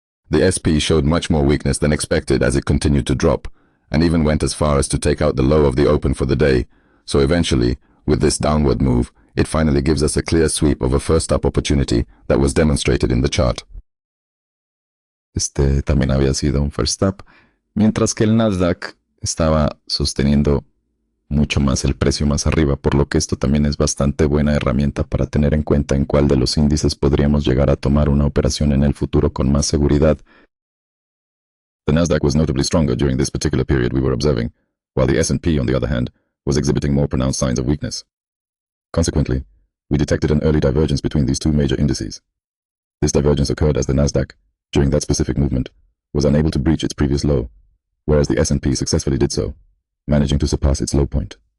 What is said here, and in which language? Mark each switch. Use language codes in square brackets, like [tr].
[en] The SP showed much more weakness than expected as it continued to drop, and even went as far as to take out the low of the open for the day. So eventually, with this downward move, it finally gives us a clear sweep of a first up opportunity that was demonstrated in the chart. [es] Este también había sido un first up, mientras que el Nasdaq estaba sosteniendo mucho más el precio más arriba, por lo que esto también es bastante buena herramienta para tener en cuenta en cuál de los índices podríamos llegar a tomar una operación en el futuro con más seguridad. [en] The Nasdaq was notably stronger during this particular period we were observing, while the S&P, on the other hand, was exhibiting more pronounced signs of weakness. Consequently, we detected an early divergence between these two major indices. This divergence occurred as the Nasdaq, during that specific movement, was unable to breach its previous low, whereas the S&P successfully did so, managing to surpass its low point.